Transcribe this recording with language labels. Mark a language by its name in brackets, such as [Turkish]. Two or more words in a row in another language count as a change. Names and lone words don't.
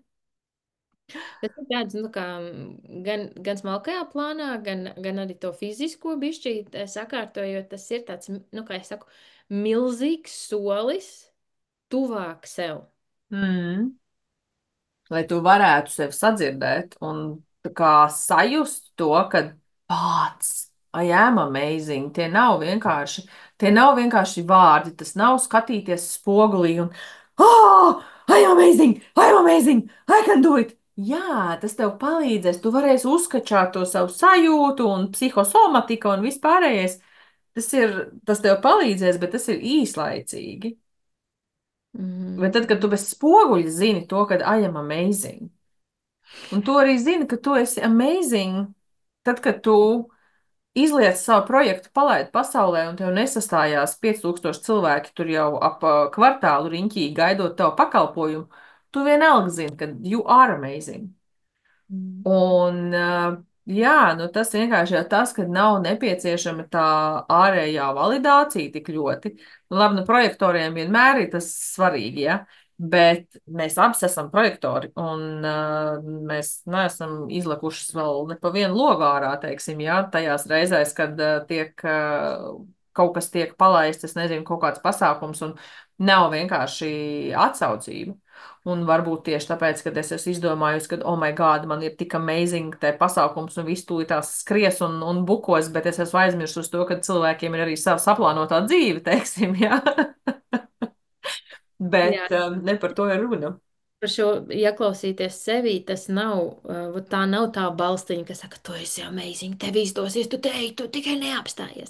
[Latvian] Tas ir tāds, nu, kā gan smalkajā plānā, gan arī to fizisko bišķīt sakārtojot, tas ir tāds, nu, kā es saku, milzīgs solis tuvāk sev. Mm. Lai tu varētu sevi sadzirdēt un tā kā sajust to, ka pats, [English] I am amazing, [Latvian] tie nav vienkārši vārdi, tas nav skatīties spogulī un, [English] I am amazing, I can do it. [Latvian] Jā, tas tev palīdzēs, tu varēsi uzskačāt to savu sajūtu un psihosomatika un vispārējais. Tas tev palīdzēs, bet tas ir īslaicīgi. Bet Mm. tad, kad tu bez spoguļa zini to, ka [English] I am amazing, [Latvian] un tu arī zini, ka tu esi amazing, tad, kad tu izliec savu projektu, palaid pasaulē, un tev nesastājās 5000 cilvēki tur jau ap kvartālu riņķī gaidot tavu pakalpojumu, tu vienalga zini, ka [English] you are amazing. Mm. [Latvian] Un, jā, tas vienkārši jau tas, ka nav nepieciešama tā ārējā validācija tik ļoti. Labi, projektoriem vienmēr ir tas svarīgi, ja, bet mēs abi esam projektori, un mēs neesam izlikušas vēl ne pa vienu logu ārā, teiksim, ja, tajās reizēs, kad kaut kas tiek palaists, es nezinu, kaut kāds pasākums, un nav vienkārši atsaucība. Un varbūt tieši tāpēc, ka es esmu izdomājusi, ka, [English] oh, my God, [Latvian] man ir tik amazing te pasākums un viss tūlīt tās skries un bukos, bet es esmu aizmirsus to, ka cilvēkiem ir arī sava saplānotā dzīve, teiksim, jā. Jā, Bet ne par to ir runa. par šo ieklausīties sevī, tas nav, tā nav tā balstiņa, kas saka, tu esi amazing, tev izdosies, tu teiksi, tu tikai neapstājies.